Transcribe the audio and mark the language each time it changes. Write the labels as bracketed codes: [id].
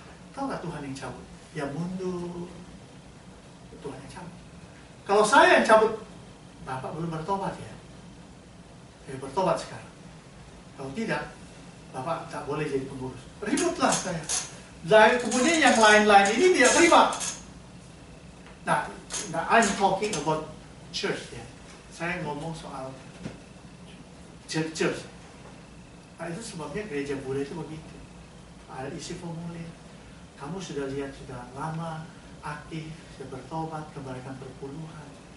[id] Tahu nggak Tuhan yang cabut? Ya mundur. Tuhan yang cabut. Kalau saya yang cabut, Bapak belum bertobat ya. Saya bertobat sekarang. Kalau tidak, Bapak tak boleh jadi pengurus. Ributlah saya. Dan kemudian yang lain-lain ini tidak terima. [en] Nah, I'm talking about church ya. [id] Saya ngomong soal church. Nah, itu sebabnya gereja bule itu begitu. Ada isi formulir. Kamu sudah lihat sudah lama aktif, sudah bertobat, kebaikan perpuluhan.